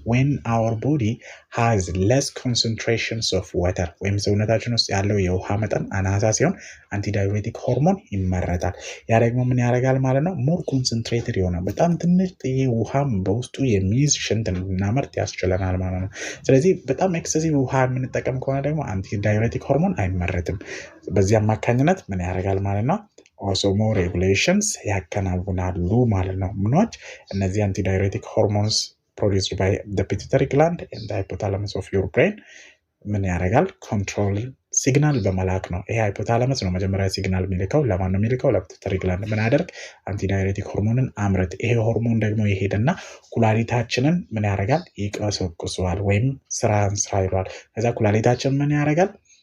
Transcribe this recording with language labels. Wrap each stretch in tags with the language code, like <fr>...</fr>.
<en>when our body has less concentrations of water</en> <am>ወይም ሰውነታችን ውስጥ ያለው የውሃ መጠን አናሳ ሲሆን አንቲዳዩሬቲክ ሆርሞን ይመረታል። ያ ደግሞ ምን ያደርጋል ማለት ነው?</am> <en>more concentrated</en> <am>የሆነ በጣም ትንሽ ውሃም በውስጡ የሚይዝ ሽንት እንድናመርት ያስችለናል ማለት ነው። ስለዚህ በጣም ኤክሰሲቭ ውሃ የምንጠቀም ከሆነ ደግሞ አንቲዳዩሬቲክ ሆርሞን አይመረትም። በዚህ አማካኝነት ምን ያደርጋል ማለት ነው?</am> <en>osmo regulations</en> <am>ያከናውናሉ ማለት ነው። ምኖች እነዚህ</am> <en>አንቲዳዩሬቲክ ሆርሞንስ produced by the pituitary gland and the hypothalamus of your brain ምን ያደርጋል?</en> <am>ኮንትሮል ሲግናል በመላክ ነው። ይሄ ሃይፖታላመስ ነው መጀመሪያ ሲግናል የሚልከው። ለማን ነው የሚልከው? ለፒቱተሪ ግላንድ። ምን ያደርግ? አንቲዳዩሬቲክ ሆርሞንን አምረት። ይሄ ሆርሞን ደግሞ ይሄድና ኩላሊታችንን ምን ያደርጋል? ይቀሰቅሰዋል ወይም ስራ ይሏል። ከዛ ኩላሊታችን ምን ያደርጋል?</am>